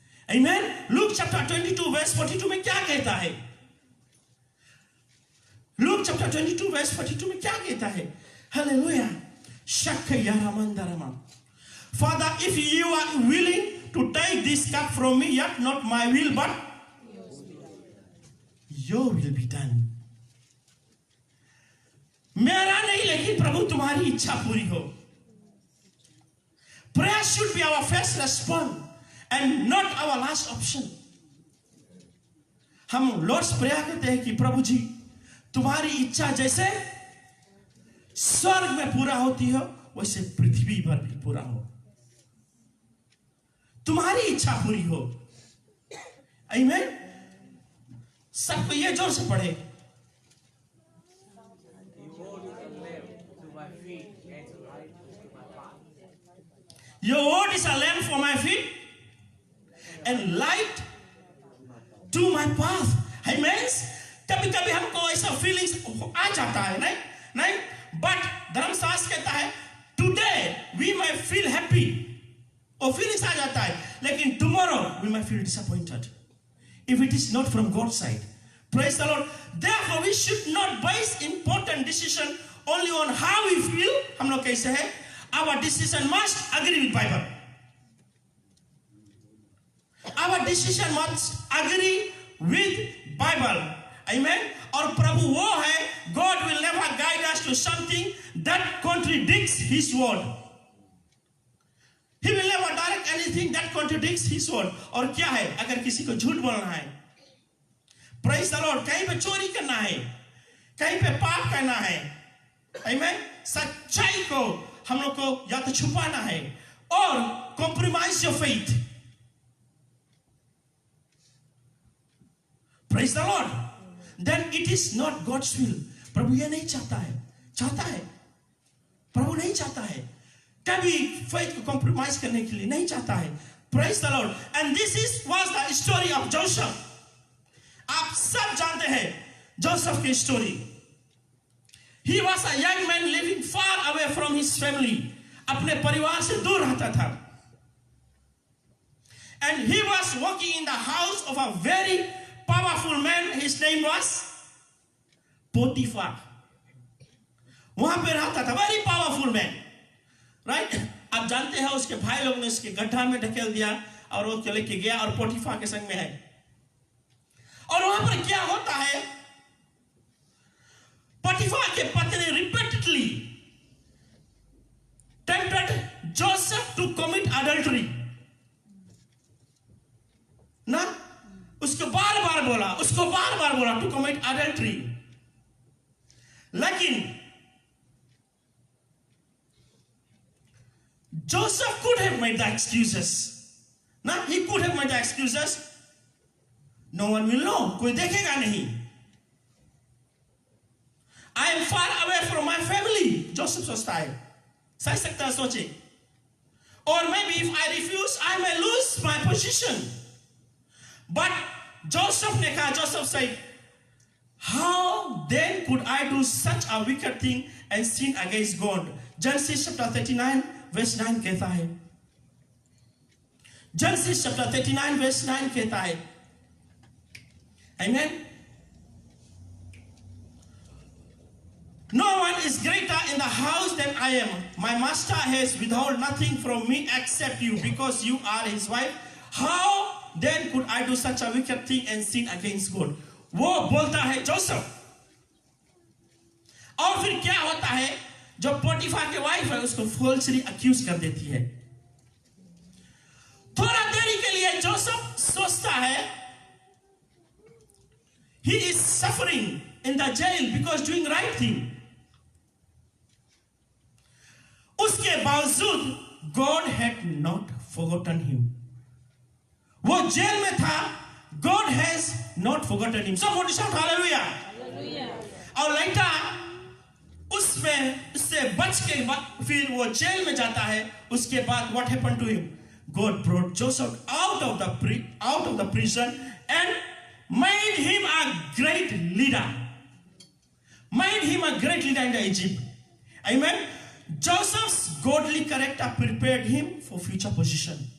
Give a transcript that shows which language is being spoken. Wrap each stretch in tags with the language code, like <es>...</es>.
<en>Amen.</en> <hi>Luke chapter 22 verse 42 में क्या कहता है? Luke chapter 22 verse 42 में क्या कहता है?</hi> <en>Hallelujah. Shakya Ramandarama. Father, if you are willing to take this cup from me, yet not my will, but your will be done.</en> <hi>मेरा नहीं लेकिन प्रभु तुम्हारी इच्छा पूरी हो.</hi> <en>Prayer should be our first response and not our last option.</en> <hi>हम Lord's prayer कहते हैं कि प्रभु जी तुम्हारी इच्छा जैसे स्वर्ग में पूरा होती हो वैसे पृथ्वी पर भी पूरा हो, तुम्हारी इच्छा पूरी हो। आमीन। सबको ये जोर से पढ़े।</hi> <en>Your word is a lamp for my feet and light to my path. Amen.</en> <hi>कभी कभी हमको ऐसा फीलिंग्स आ जाता है, नहीं, बट धर्मशास्त्र कहता है</hi> <en>today we may feel happy,</en> <hi>और फीलिंग्स आ जाता है, लेकिन</hi> <en>Tomorrow we may feel disappointed if it is not from God's side. Praise the Lord. Therefore we should not base important decision only on how we feel.</en> <hi>हम लोग कैसे हैं?</hi> <en>Our decision must agree with Bible. Our decision must agree with Bible. Amen.</en> <hi>और प्रभु वो है,</hi> <en>God will never guide us to something that contradicts His word. He will never direct anything that contradicts His word.</en> <hi>और क्या है? अगर किसी को झूठ बोलना है,</hi> <en>praise the Lord,</en> <hi>कहीं पे चोरी करना है, कहीं पे पाप करना है, amen, सच्चाई को हम लोग को या तो छुपाना है और</hi> <en>compromise your faith. Praise the Lord. Then it is not God's will.</en> <hi>प्रभु ये नहीं चाहता है, प्रभु नहीं चाहता है कभी faith को compromise करने के लिए, नहीं चाहता है।</hi> <en>Praise the Lord. And this was the story of Joseph.</en> <hi>आप सब जानते हैं जोसेफ की story.</hi> <en>He was a young man living far away from his family.</en> <hi>अपने परिवार से दूर रहता था।</hi> <en>And he was working in the house of a very powerful man. His name was Potiphar.</en> <hi>वहां पे रहता था,</hi> <en>very powerful man, right?</en> <hi>आप जानते हैं उसके भाई लोग ने उसके गड्ढा में ढकेल दिया और वो चले के गया और पोटीफा के संग में है। और वहां पर क्या होता है, पोटीफा के पत्नी repeatedly</hi> <en>tempted Joseph to commit adultery.</en> <hi>ना उसको बार बार बोला</hi> <en>to commit adultery. लेकिन Joseph could have made the excuses. ना, he could have made the excuses. No one will know.</en> <hi>कोई देखेगा नहीं.</hi> <en>I am far away from my family.</en> <hi>Joseph सोचता है. सही सकता है सोचे.</hi> <en>Or maybe if I refuse, I may lose my position. But Joseph</en> <hi>ने कहा,</hi> <en>Joseph said, how then could I do such a wicked thing and sin against God?</en> <hi>Genesis chapter 39 verse 9 कहता है, Genesis chapter 39 verse 9 कहता है, amen.</hi> <en>No one is greater in the house than I am. My master has withheld nothing from me except you, because you are his wife. How then could I do such a wicked thing and sin against God?</en> <hi>वो बोलता है Joseph. और फिर क्या होता है, जो पोटीफा के वाइफ है उसको फॉल्सली अक्यूज कर देती है। थोड़ा देरी के लिए जोसेफ सोचता है,</hi> <en>he is suffering in the jail because doing right thing.</en> <hi>उसके बावजूद</hi> <en>God had not forgotten him.</en> <hi>वो जेल में था,</hi> <en>God has not forgotten him. Somebody shout hallelujah.</en> <hi>और लाइटा उसमें उससे बच के फिर वो जेल में जाता है। उसके बाद</hi> <en>what happened to him? God brought Joseph out of the prison and made him a great leader. Made him a great leader in the Egypt. Amen. Joseph's godly character prepared him for future position.</en>